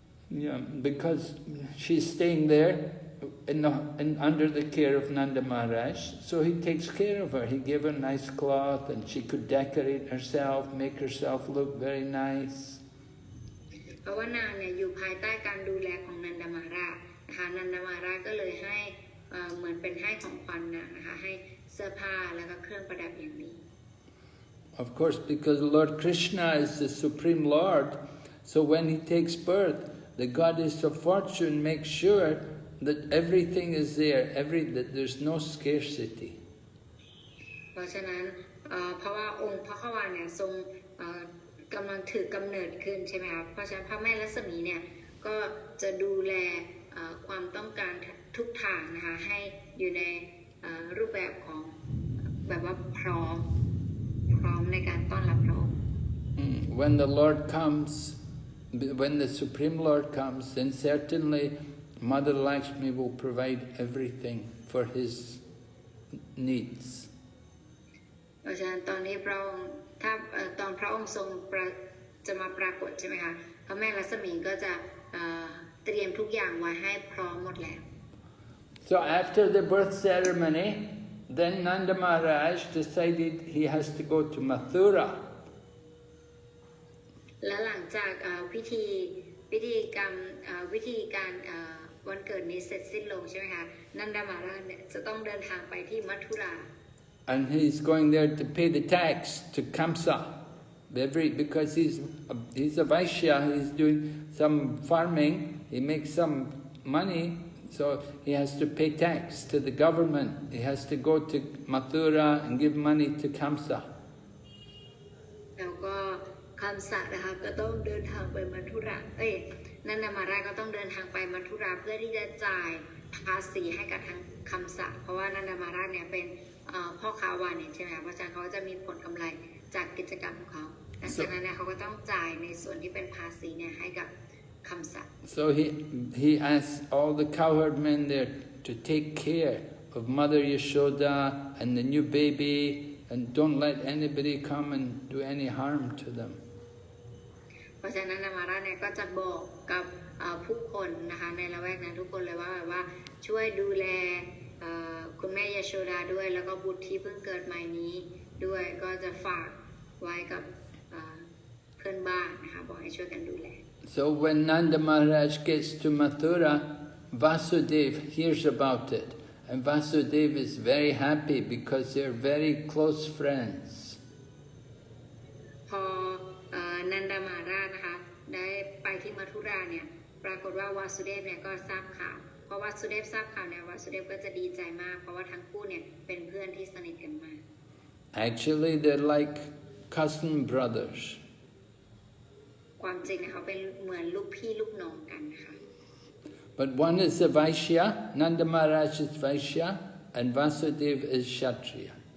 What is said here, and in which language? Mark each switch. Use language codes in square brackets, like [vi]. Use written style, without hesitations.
[en] Yeah, because she's staying there under the care of Nanda Maharaj, so he takes care of her. He gave her nice cloth, and she could decorate herself, make herself look very nice. [th] เพราะว่านางเนี่ยอยู่ภายใต้การดูแลของนันดามาราชนะคะนันดามาราชก็เลยให้เหมือนเป็นให้ของขวัญนะคะให้เสื้อผ้าแล้วก็เครื่องประดับอย่างดี [en] Of course, because Lord Krishna is the Supreme Lord, so when he takes birth, the goddess of fortune makes sure that everything is there, that there's no scarcity. [th] เพราะฉะนั้นเพราะว่าองค์พระขวานเนี่ยทรงกำลังถือกำเนิดขึ้นใช่ไหมครับเพราะฉะนั้นพระแม่ลักษมีเนี่ยก็จะดูแลความต้องการทุกทางนะคะให้อยู่ในรูปแบบของแบบว่าพร้อมในการต้อนรับพระองค์ [en] When the Lord comes, when the Supreme Lord comes, then certainly Mother Lakshmi will provide everything for his needs. [th] เพราะฉะนั้นตอนนี้พระองค์ถ้าตอนพระองค์ทรงจะมาปรากฏใช่ไหมคะพระแม่ลักษมีก็จะเตรียมทุกอย่างไว้ให้พร้อมหมดแล้ว [en] So after the birth ceremony, then Nanda Maharaj decided he has to go to Mathura. [th] และหลังจากพิธีการวันเกิดนี้เสร็จสิ้นลงใช่ไหมคะนันดามาราชเนี่ยจะต้องเดินทางไปที่มัทุรา [en] And he's going there to pay the tax to Kamsa. Because he's a Vaishya, he's doing some farming, he makes some money, so he has to pay tax to the government. He has to go to Mathura and give money to Kamsa. [th] แล้วก็คำสัตย์นะคะก็ต้องเดินทางไปมัทุรานันดามาราชก็ต้องเดินทางไปมัทุราเพื่อที่จะจ่ายภาษีให้กับทางคำสัตย์เพราะว่านันดามาราชเนี่ยเป็นพ่อค้าวานิชใช่ไหมคะเพราะฉะนั้นเขาจะมีผลกำไรจากกิจกรรมของเขาดังนั้นเนี่ยเขาก็ต้องจ่ายในส่วนที่เป็นภาษีเนี่ยให้กับคำสัตย์ [en] So he asked all the cowherd men there to take care of Mother Yashoda and the new baby, and don't let anybody come and do any harm to them. [th] เพราะฉะนั้นนามาราชเนี่ยก็จะบอกกับผู้คนนะคะในละแวกนั้นทุกคนเลยว่าช่วยดูแลคุณแม่ยโชดาด้วยแล้วก็บุตรที่เพิ่งเกิดใหม่นี้ด้วยก็จะฝากไว้กับเพื่อนบ้านนะคะบอกให้ช่วยกันดูแล [en] So when Nanda Maharaj gets to Mathura, Vasudeva hears about it, and Vasudeva is very happy because they're very close friends. [th] พอนันดามาราชนะคะได้ไปที่มัทุราเนี่ยปรากฏว่าวาสุเดฟเนี่ยก็ทราบข่าวเพราะวาสุเดฟทราบข่าวเนี่ยวาสุเดฟก็จะดีใจมากเพราะว่าทั้งคู่เนี่ยเป็นเพื่อนที่สนิทกันมาก [en] Actually, they're like cousin brothers. [th] ความจริงเนี่ยเขาเป็นเหมือนลูกพี่ลูกน้องกันนะคะ [en] But one is a Vaishya, Nanda Maharaj is Vaishya, and Vasudeva is Kshatriya.